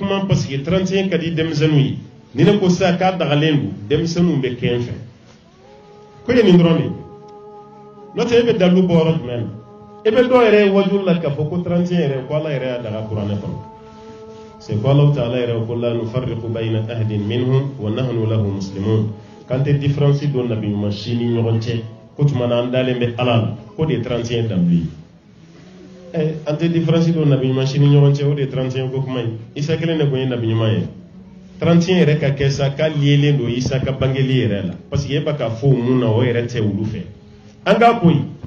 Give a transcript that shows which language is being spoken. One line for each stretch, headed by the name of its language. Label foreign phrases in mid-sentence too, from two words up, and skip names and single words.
Bambara: kuma
French: parce que
Bambara: 31 ka di denmisɛnninw ye ni ne ko sisan k'a dagalen don denmisɛnninw bɛ kɛ n fɛ ko ye nin dɔrɔn de n'o tɛ e bɛ dalu bɔ yɔrɔ jumɛn na e bɛ dɔw yɛrɛ ye wajulu la k'a fɔ ko 31 yɛrɛ ko Ala yɛrɛ y'a daga kuranɛ kɔnɔ c'est ko
Arabic: الله تعالى
Bambara: yɛrɛ ko
Arabic: لا نفرق بين أحد منهم ونحن له مسلمون
Bambara: kan tɛ différence don nabi ɲuman si ni ɲɔgɔn cɛ ko tuma na an dalen bɛ Ala la ko de ye 31 dabili an tɛ différence don nabi ɲuman si ni ɲɔgɔn cɛ o de ye 31 ko kuma ye Isa kelen de kun ye nabi ɲuman ye 31 yɛrɛ ka kɛ sa k'a lielen don Isa ka bangeli yɛrɛ la
French: parce que
Bambara: e b'a ka fɔ mun na o yɛrɛ tɛ olu fɛ an k'a ko ye